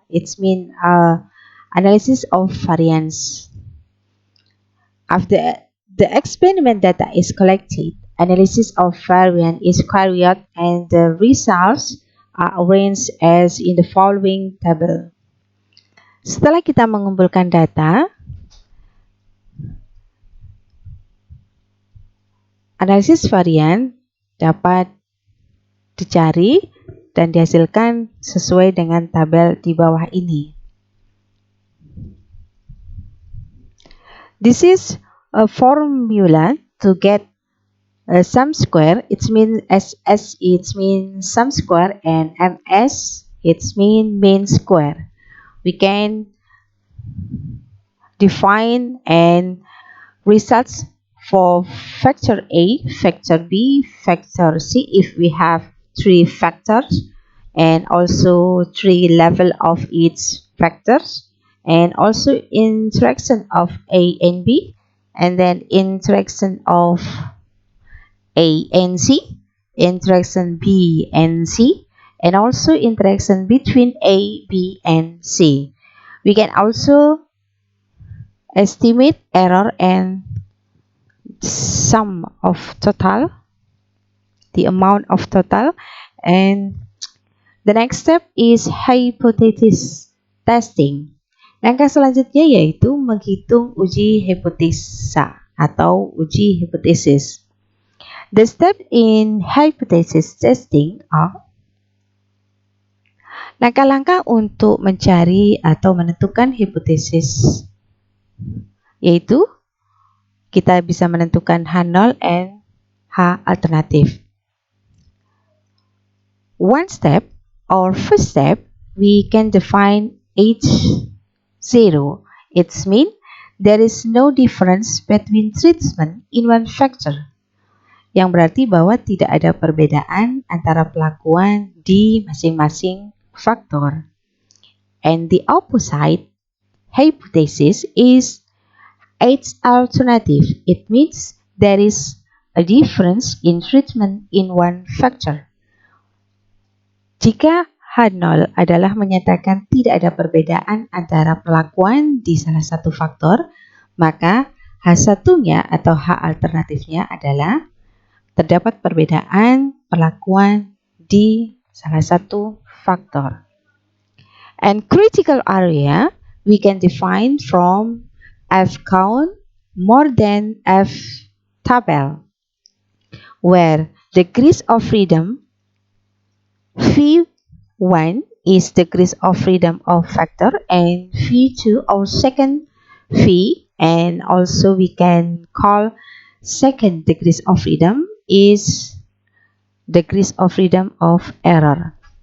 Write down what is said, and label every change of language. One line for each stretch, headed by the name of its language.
English: It means analysis of variance. After the experiment data is collected, analysis of variance is carried and the results are arranged as in the following table.
Indonesian: Setelah kita mengumpulkan data, analisis varian dapat dicari dan dihasilkan sesuai dengan tabel di bawah ini.
English: This is a formula to get a sum square. It means SS, it means sum square, and MS, it means mean square. We can define and results for factor A, factor B, factor C if we have 3 factors, and also 3 level of each factors, and also interaction of A and B, and then interaction of A and C, interaction B and C, and also interaction between A, B, and C. We can also estimate error and sum of total, the amount of total, and the next step is hypothesis testing.
Indonesian: Langkah selanjutnya yaitu menghitung uji hipotesa atau uji hipotesis.
English: The step in hypothesis testing are
Indonesian: langkah-langkah untuk mencari atau menentukan hipotesis, yaitu kita bisa menentukan H0 and H alternatif.
English: One step or first step, we can define H0. It means there is no difference between treatment in one factor.
Indonesian: Yang berarti bahwa tidak ada perbedaan antara pelakuan di masing-masing faktor.
English: And the opposite hypothesis is age alternative. It means there is a difference in treatment in one factor.
Indonesian: Jika H0 adalah menyatakan tidak ada perbedaan antara perlakuan di salah satu faktor, maka H1-nya atau H alternatifnya adalah terdapat perbedaan perlakuan di salah satu faktor.
English: And critical area we can define from F count more than F tabel, where degrees of freedom V1 is degrees of freedom of factor and V2 our second V, and also we can call second degrees of freedom is degrees of freedom of error.